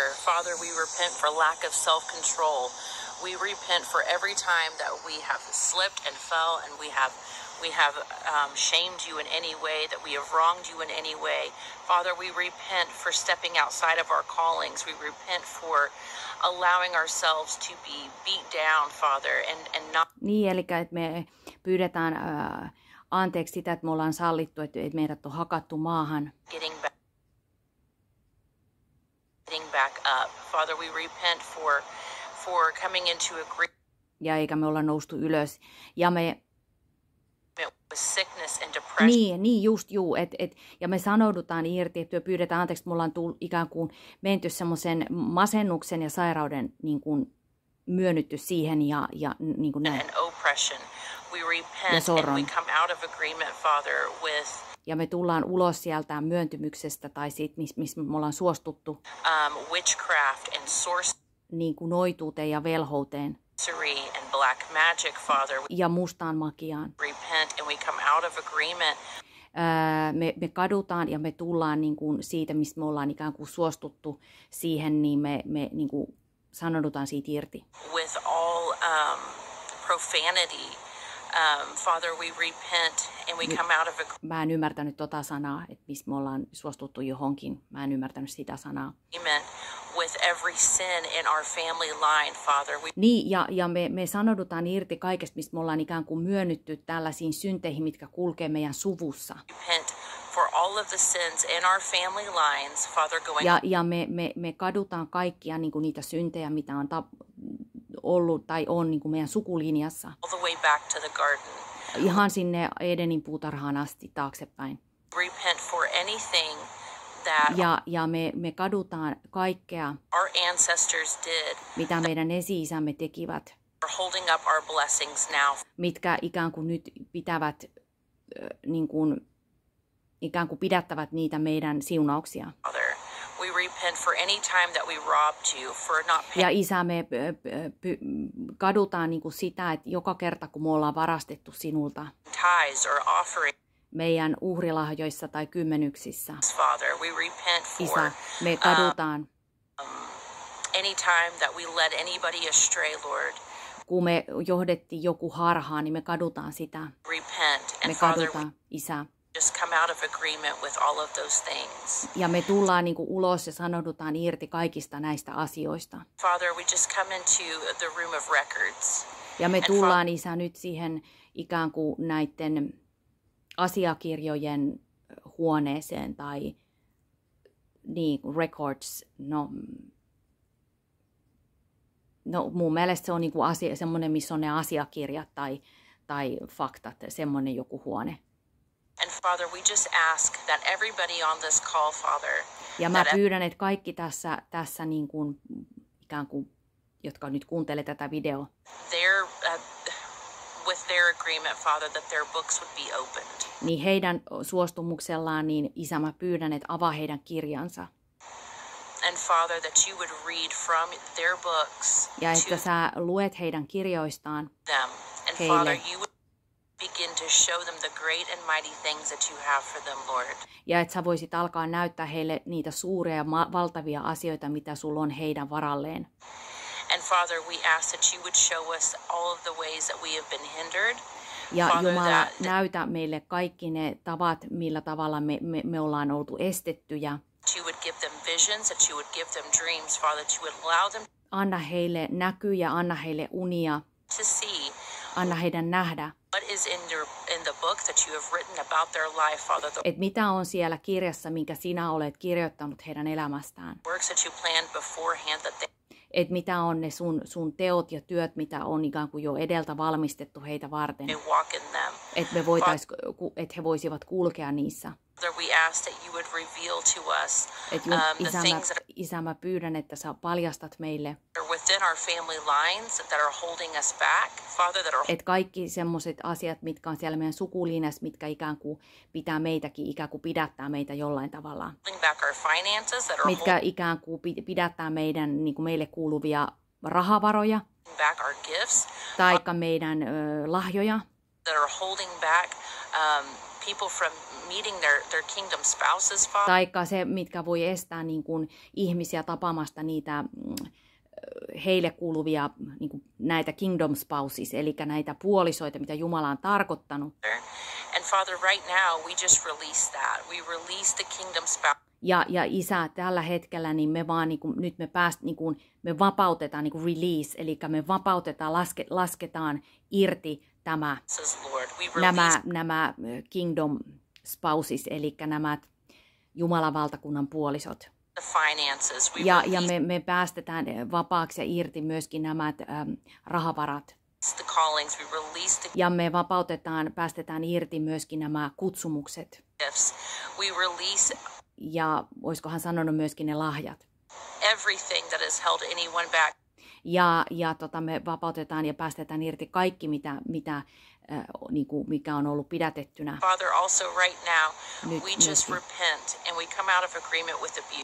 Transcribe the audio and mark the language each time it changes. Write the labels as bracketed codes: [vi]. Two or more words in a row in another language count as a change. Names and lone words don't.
[en] Father, we repent for lack of self-control. We repent for every time that we have slipped and fell and we have shamed you in any way, that we have wronged you in any way. Father, we repent for stepping outside of our callings. We repent for allowing ourselves to be beat down, Father, and not... [fi] Niin, eli että me pyydetään anteeksi sitä, että me ollaan sallittu, että meidät on hakattu maahan. [en] Getting back up. Father, we repent for coming into agreement [fi] Ja eikä me olla noustu ylös. Ja me [en] with sickness and depression. [fi] Niin just ja me sanoudutaan irti, että me pyydetään anteeksi, että me ollaan ikään kuin menty semmoisen masennuksen ja sairauden niin kuin myönnytty siihen ja niin kuin näin. [en] And oppression. We repent and [fi] sorron. [en] we come out of agreement, Father, with [fi] Ja me tullaan ulos sieltä myöntymyksestä tai siitä, missä me ollaan suostuttu [en] witchcraft and [fi] niin kuin noituuteen ja velhouteen [en] sorcery and black magic, Father. We [fi] ja mustaan makiaan. [en] repent and we come out of agreement [fi] Me kadutaan ja me tullaan niin kuin siitä, mistä me ollaan ikään kuin suostuttu siihen, niin me niin kuin sanoudutaan siitä irti. [en] with all profanity. Father, we repent and we come out of [fi] Mä en ymmärtänyt tota sanaa, että mistä me ollaan suostuttu johonkin. Mä en ymmärtänyt sitä sanaa. [en] agreement with every sin in our family line, Father. We [fi] Niin, ja me sanoudutaan irti kaikesta, mistä me ollaan ikään kuin myönnytty tällaisiin synteihin, mitkä kulkee meidän suvussa. [en] repent for all of the sins in our family lines, Father, going [fi] Ja me kadutaan kaikkia niin kuin niitä syntejä, mitä on ollut tai on niin kuin meidän sukulinjassa. [en] all the way back to the garden. [fi] Ihan sinne Edenin puutarhaan asti taaksepäin. [en] Repent for anything that [fi] Ja me kadutaan kaikkea, [en] our ancestors did, [fi] mitä meidän esi-isämme tekivät, [en] are holding up our blessings now. [fi] mitkä ikään kuin nyt pitävät, niin kuin, ikään kuin pidättävät niitä meidän siunauksia. [en] Father, we repent for any time that we robbed you, for not [fi] Ja [en] paying [fi] Isä, me kadutaan niin kuin sitä, että joka kerta kun me ollaan varastettu sinulta [en] tithes or offering. [fi] meidän uhrilahjoissa tai kymmenyksissä, [en] Father, we repent for [fi] Isä, me kadutaan, [en] any time that we led anybody astray, Lord. [fi] kun me johdettiin joku harhaan, niin me kadutaan sitä. [en] Repent. [fi] Me [en] And Father, we [fi] kadutaan, Isä. [en] just come out of agreement with all of those things. [fi] Ja me tullaan niin kuin ulos ja sanoudutaan irti kaikista näistä asioista. [en] Father, we just come into the room of records. [fi] Ja me tullaan, Isä, nyt siihen ikään kuin näiden asiakirjojen huoneeseen tai niin, records. No mun mielestä se on niin kuin semmoinen, missä on ne asiakirjat tai faktat, semmoinen joku huone. [en] And Father, we just ask that everybody on this call, Father, [fi] Ja mä [en] that [fi] pyydän, että kaikki tässä niin kuin, ikään kuin, jotka nyt kuuntelee tätä videoa, [en] with their agreement, Father, that their books would be opened. [fi] niin heidän suostumuksellaan, niin Isä, mä pyydän, että avaa heidän kirjansa. [en] And Father, that you would read from their books [fi] Ja [en] to [fi] että sä luet heidän kirjoistaan [en] them. And [fi] heille. [en] Father, you would begin to show them the great and mighty things that you have for them, Lord. [fi] Ja että sä voisit alkaa näyttää heille niitä suuria ja valtavia asioita, mitä sulla on heidän varalleen. [en] And Father, we ask that you would show us all of the ways that we have been hindered. [fi] Ja [en] Father, [fi] Jumala, [en] that [fi] näytä meille kaikki ne tavat, millä tavalla me ollaan oltu estettyjä. [en] you would give them visions, that you would give them dreams, Father, that you would allow them [fi] Anna heille näkyjä, anna heille unia, [en] to see [fi] anna heidän nähdä, [en] what is in the book that you have written about their life, Father, the [fi] että mitä on siellä kirjassa, minkä sinä olet kirjoittanut heidän elämästään. [en] works that you planned beforehand, that they [fi] Että mitä on ne sun teot ja työt, mitä on ikään kuin jo edeltä valmistettu heitä varten. [en] may walk in them. [fi] Että että he voisivat kulkea niissä. [en] Father, we ask that you would reveal to us [fi] Että [en] the things that [fi] Isä, mä pyydän, että sä paljastat meille, [en] are within our family lines that are holding us back, Father, that are [fi] että kaikki semmoiset asiat, mitkä on siellä meidän sukulinjassa, mitkä ikään kuin pitää meitäkin, ikään kuin pidättää meitä jollain tavalla. [en] holding back our finances, that are [fi] Mitkä ikään kuin pidättää meidän niin kuin meille kuuluvia rahavaroja, [en] holding back our gifts, [fi] taikka meidän lahjoja, [en] that are holding back people from meeting their kingdom spouses, Father. [fi] taikka se, mitkä voi estää niin kuin ihmisiä tapaamasta niitä heille kuuluvia niin kuin näitä [en] kingdom spouses, [fi] eli näitä puolisoita, mitä Jumala on tarkoittanut. [en] And Father, right now we just release that. We release the kingdom spouse. [fi] Ja Isä, tällä hetkellä niin me vaan niin kuin, nyt me vapautetaan niin kuin release, eli me vapautetaan, lasketaan irti [en] Lord, we release nämä kingdom spouses, [fi] eli nämä Jumalan valtakunnan puolisot. [en] the finances. We [fi] Ja [en] release [fi] me päästetään vapaaksi ja irti myöskin nämä rahavarat. [en] the callings. We release the [fi] Ja me päästetään irti myöskin nämä kutsumukset. [en] gifts. We release [fi] Ja olisikohan sanonut myöskin ne lahjat. [en] everything that has held anyone back. [fi] Ja me vapautetaan ja päästetään irti kaikki, mikä on ollut pidätettynä. [en] Father, also right now, [fi] Nyt [en] we just [fi] myöskin. [en] repent and we come out of agreement with abuse.